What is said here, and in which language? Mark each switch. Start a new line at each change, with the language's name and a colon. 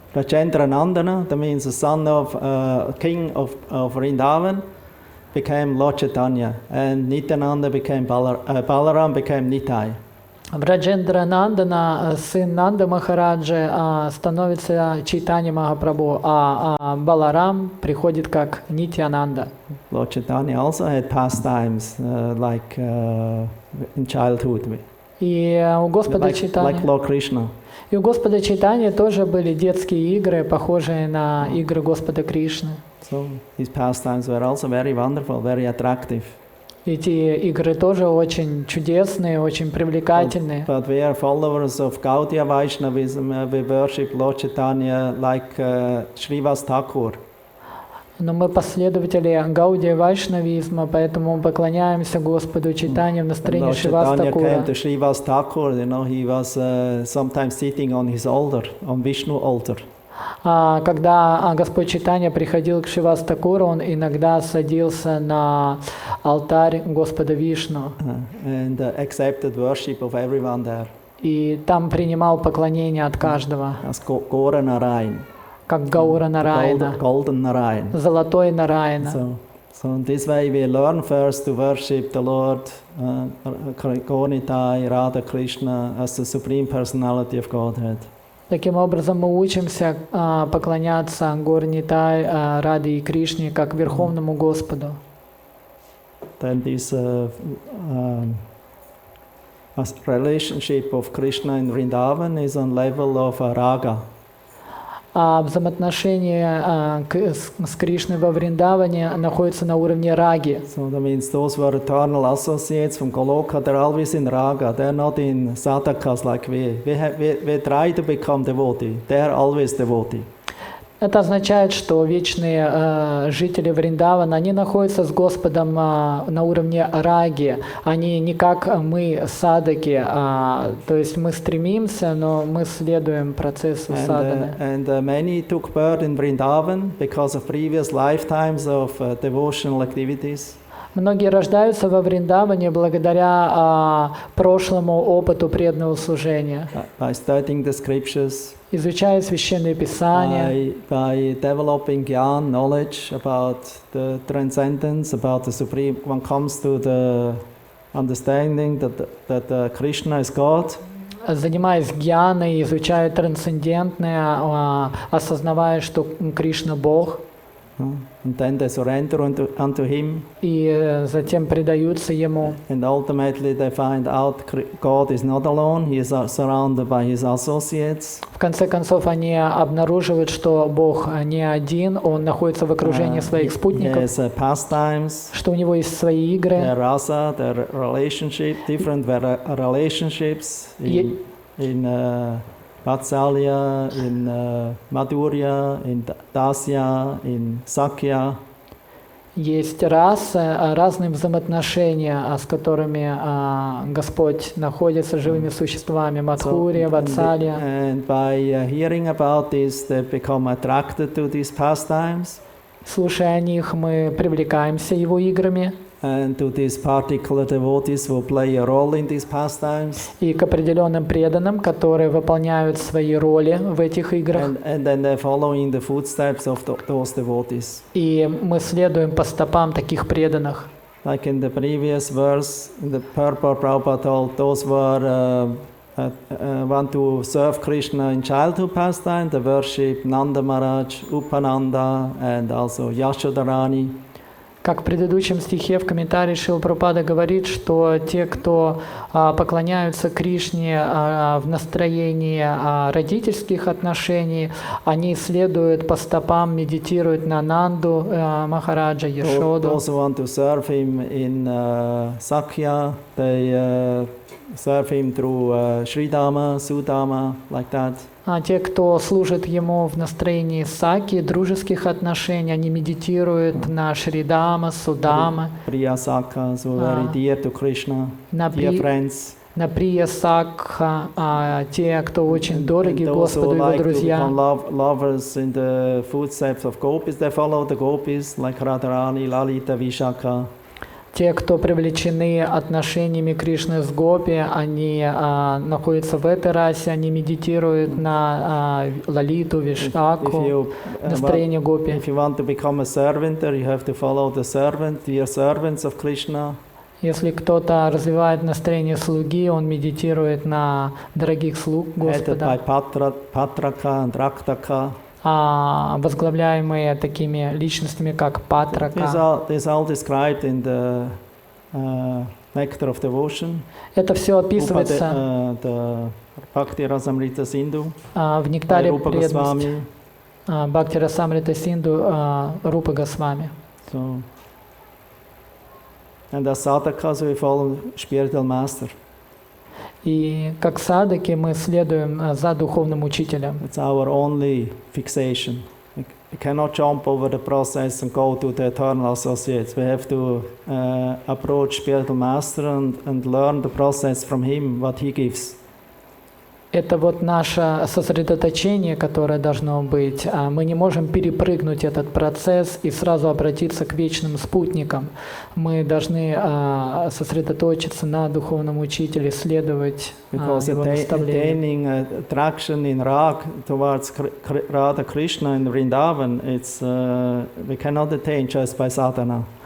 English: Prachendranandana, that means the son of king of Vrindavan, became Lord Chaitanya. And Nityananda became Balaram became Nitai.
Russian: Враджендранандана, сын Нанда Махараджи, становится Чайтанья Махапрабху, а Баларам приходит как Нитьянанда.
English: Lord Chaitanya also had pastimes like in childhood.
Russian: И у Господа
English: Like
Russian: Чайтаньи,
English: Lord Krishna.
Russian: и у Господа Чайтаньи тоже были детские игры, похожие на игры Господа Кришны.
English: So his pastimes were also very wonderful, very attractive.
Russian: Эти игры тоже очень чудесные, очень привлекательные.
English: But we are followers of Gaudiya Vaishnavism. We worship Lord Chaitanya like Srivas Thakur.
Russian: Но мы последователи Гаудия Вайшнавизма, поэтому мы поклоняемся Господу Чайтанье в настроении
English: Lord
Russian: Шривас
English: Chaitanya
Russian: Такура.
English: came to Srivas Thakur. He was sometimes sitting on his altar, on Vishnu altar.
Russian: Когда Господь Чайтанья приходил к Шривас Такуру, он иногда садился на алтарь Господа Вишну
English: And accepted worship of everyone there.
Russian: и там принимал поклонение от каждого,
English: As Gora Narayan.
Russian: как Гаура Нараяна,
English: Golden Narayan.
Russian: Золотой Нараяна.
English: So in this way we learn first to worship the Lord Gornitai, Radha Krishna as the Supreme Personality of Godhead.
Russian: Таким образом, мы учимся поклоняться Горнитай, Раде и Кришне как Верховному Господу.
English: Then this relationship of Krishna in Vrindavan is on level of raga.
Russian: Взаимоотношения с Кришной во Вриндаване находятся на уровне раги.
English: So that means those who are eternal associates from Goloka, they're always in raga. They're not in sadhakas like we. We try to become devotee. They are always devotee.
Russian: Это означает, что вечные жители Вриндавана, они находятся с Господом на уровне раги. Они не как мы, садаки, то есть мы стремимся, но мы следуем процессу садханы.
English: And many took birth in Vrindavan because of previous lifetimes of devotional activities.
Russian: Многие рождаются во Вриндаване благодаря прошлому опыту преданного служения.
English: By studying the scriptures.
Russian: Изучая священные писания.
English: By developing gyan, knowledge about the transcendence, about the supreme. One comes to the understanding that Krishna is God.
Russian: Занимаясь гьяной, изучая трансцендентное, осознавая, что Кришна Бог.
English: And then they surrender unto him.
Russian: И затем предаются ему.
English: And ultimately they find out God is not alone. He is surrounded by his associates.
Russian: В конце концов они обнаруживают, что Бог не один, он находится в окружении своих спутников.
English: He has pastimes.
Russian: Что у него есть свои игры.
English: Their rasa, their relationship, different relationships in Vatsalya, in Madhurya, in Dasya, in Sakya.
Russian: Есть расы, разные взаимоотношения, с которыми Господь находится живыми существами. Мадхурия, Ватсалья.
English: And by hearing about this, they become attracted to these pastimes.
Russian: Слушая о них, мы привлекаемся его играми.
English: And to these particular devotees who play a role in these pastimes.
Russian: И к определенным преданным, которые выполняют свои роли в этих играх.
English: And then they follow in the footsteps of those devotees.
Russian: И мы следуем по стопам таких преданных.
English: Like in the previous verse, in the purport Prabhupada told, those who want to serve Krishna in childhood pastime, they worship Nanda Maharaja, Upananda, and also Yashodarani.
Russian: Как в предыдущем стихе в комментарии Шрила Прабхупада говорит, что те, кто поклоняются Кришне в настроении родительских отношений, они следуют по стопам, медитируют на Нанду Махараджа, Яшоду.
English: Those who want to serve him in Sakya, they serve him through Sridama, Sudama, like that.
Russian: А те, кто служит ему в настроении саки, дружеских отношений, они медитируют на Шридама, Судама,
English: Priya Sakha, so very dear to Krishna, dear friends.
Russian: На Прия Сакха, те, кто очень дороги Господу, его друзья.
English: Lovers in the footsteps of gopis, they follow the gopis like Radharani, Lalita, Vishakha.
Russian: Те, кто привлечены отношениями Кришны с Гопи, они находятся в этой расе, они медитируют на Лалиту, Вишаку, настроение Гопи.
English: If you want to become a servant, you have to follow the servant, dear servants of Krishna.
Russian: Если кто-то развивает настроение слуги, он медитирует на дорогих слуг Господа.
English: Headed by Patraka and Raktaka.
Russian: Возглавляемые такими личностями, как Патрака.
English: This all described in the Nectar of Devotion.
Russian: Это все описывается
English: the Bhakti Rasamrita Sindhu.
Russian: В нектаре преданности. Бхакти Расамрита Синду Рупа Госвами.
English: And as sadhakas we follow spiritual master.
Russian: И как садаки мы следуем за духовным учителем.
English: It's our only fixation. We cannot jump over the process and go to the eternal associates. We have to approach spiritual master and learn the process from him, what he gives.
Russian: Это вот наше сосредоточение, которое должно быть. Мы не можем перепрыгнуть этот процесс и сразу обратиться к вечным спутникам. Мы должны сосредоточиться на духовном учителе, следовать его наставлениям.
English: Because attaining attraction in rag towards Radha Krishna in Vrindavan, we cannot attain just by sadhana.